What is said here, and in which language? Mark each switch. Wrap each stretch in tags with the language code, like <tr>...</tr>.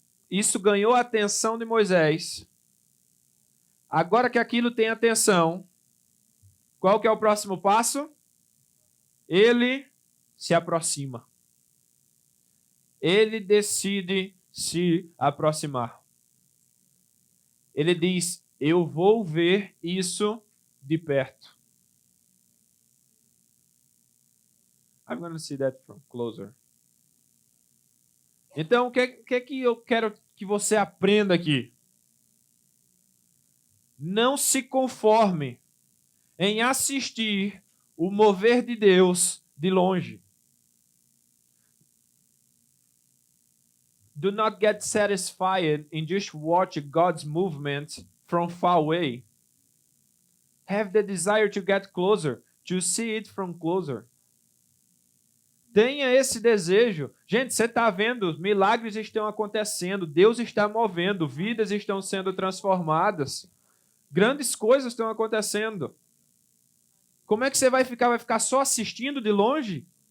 <pt>Isso ganhou a atenção de Moisés. Agora que aquilo tem atenção, qual que é o próximo passo? Ele se aproxima. Ele decide se aproximar. Ele diz: eu vou ver isso de perto.</pt> <en>I'm going to see that from closer.</en> <pt>Então, o que eu quero que você aprenda aqui? Não se conforme em assistir o mover de Deus de longe.</pt> <en>Do not get satisfied in just watch God's movement from far away. Have the desire to get closer, to see it from closer.</en> <pt>Tenha esse desejo. Gente, você está vendo, milagres estão acontecendo, Deus está movendo, vidas estão sendo transformadas, grandes coisas estão acontecendo. Como é que você vai ficar? Vai ficar só assistindo de longe?</pt>